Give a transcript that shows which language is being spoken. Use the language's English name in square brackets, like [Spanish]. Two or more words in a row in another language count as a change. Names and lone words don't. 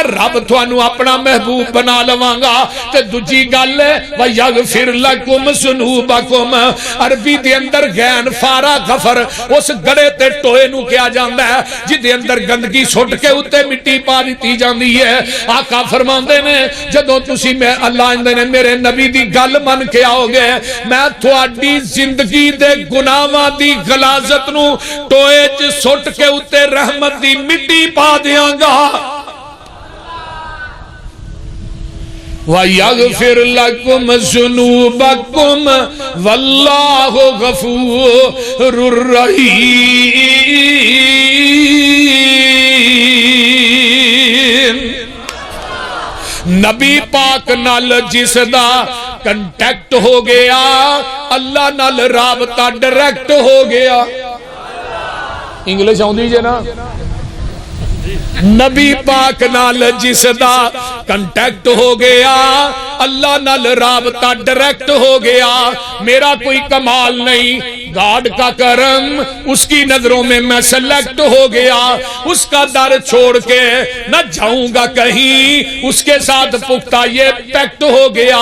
[Punjabi] رب تھانو اپنا محبوب بنا لواں گا، تے دوجی گل لے [Arabic] ویغفر لکم ذنوبکم، [Punjabi] عربی دے اندر غین فارا غفر اس گڑے تے ٹوئے نو کیا جاندا ہے جدے اندر گندگی سٹ کے اتے مٹی پا دیتی جاندی ہے، آقا فرماندے نے جدو تسی میں اللہ اندے نے میرے نبی دی گل من کے آؤ گے میں تھوڑی زندگی دے گناہاں دی غلاظت نو ٹوئے چ سٹ کے اتے رحمت دی مٹی پا دیاں گا، [Arabic] وَيَغْفِرْ لَكُمْ ذُنُوبَكُمْ وَاللَّهُ غَفُورٌ رَحِيمٌ۔ [Punjabi] نبی پاک نال جس دا کنٹیکٹ ہو گیا اللہ نال رابطہ ڈائریکٹ ہو گیا. انگلش آؤندی جے نا. نبی پاک نال جس دا کنٹیکٹ ہو گیا اللہ نال رابطہ ڈائریکٹ ہو گیا. [Urdu] میرا کوئی کمال نہیں، گاڈ کا کرم، اس کی نظروں میں میں سلیکٹ ہو گیا. اس کا در چھوڑ کے نہ جاؤں گا کہیں، اس کے ساتھ پختہ یہ پیکٹ ہو گیا.